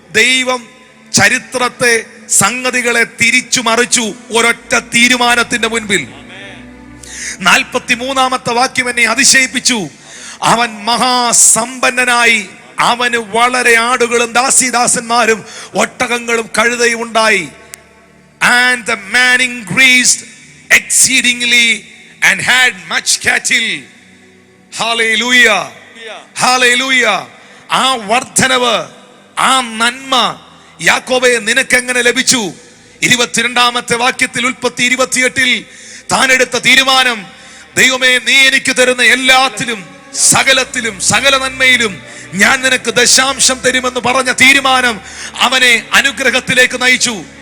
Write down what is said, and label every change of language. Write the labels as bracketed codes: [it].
[ml] ദൈവം ചരിത്രത്തെ, സംഗതികളെ തിരിച്ചു മറിച്ചു ഒരൊറ്റ തീരുമാനത്തിന്റെ മുൻപിൽ. 43-ാമത്തെ വാക്യം എന്നെ അതിശയിപ്പിച്ചു. അവൻ മഹാസമ്പന്നനായി. അവന് വളരെ ആടുകളും ദാസിദാസന്മാരും ഒട്ടകങ്ങളും കഴുതയും ഉണ്ടായി. [en] And the man increased exceedingly and had much cattle. Hallelujah, hallelujah. [ml] ആ വർദ്ധനവ്, ആ നന്മ യാക്കോബേ നിനക്കെങ്ങനെ ലഭിച്ചു? 22-ാമത്തെ വാക്യത്തിൽ ഉൽപ്പത്തി 28-ൽ താൻ എടുത്ത തീരുമാനം, ദൈവമേ നീ എനിക്ക് തരുന്ന എല്ലാത്തിലും സകലത്തിലും സകല നന്മയിലും ഞാൻ നിനക്ക് ദശാംശം തരുമെന്ന് പറഞ്ഞ തീരുമാനം അവനെ അനുഗ്രഹത്തിലേക്ക് നയിച്ചു.